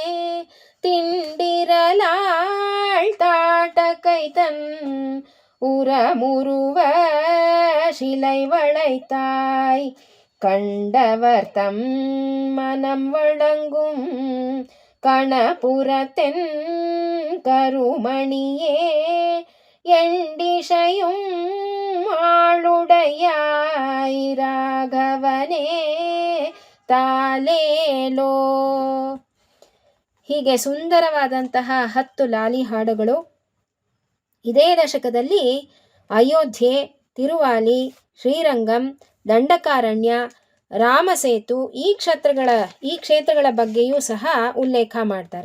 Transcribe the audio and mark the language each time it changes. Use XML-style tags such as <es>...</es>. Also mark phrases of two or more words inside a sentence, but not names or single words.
<ta>திண்டிரலாள் தாட்டக்கை தன் உரமுருவ சிலை வளைத்தாய் கண்டவர் தம் மனம் வழங்கும் கணபுரத்தென் கருமணியே எண்டிசையும் ஆளுடையாய் ராகவனே தாலேலோ.</ta> <kn>ಹೀಗೆ ಸುಂದರವಾದಂತಹ 10 ಲಾಲಿ ಹಾಡುಗಳು. ಇದೇ ದಶಕದಲ್ಲಿ ಅಯೋಧ್ಯೆ, ತಿರುವಾಲಿ, ಶ್ರೀರಂಗಂ, ದಂಡಕಾರಣ್ಯ, ರಾಮಸೇತು ಈ ಕ್ಷೇತ್ರಗಳ ಬಗ್ಗೆಯೂ ಸಹ ಉಲ್ಲೇಖ ಮಾಡ್ತಾರೆ.</kn>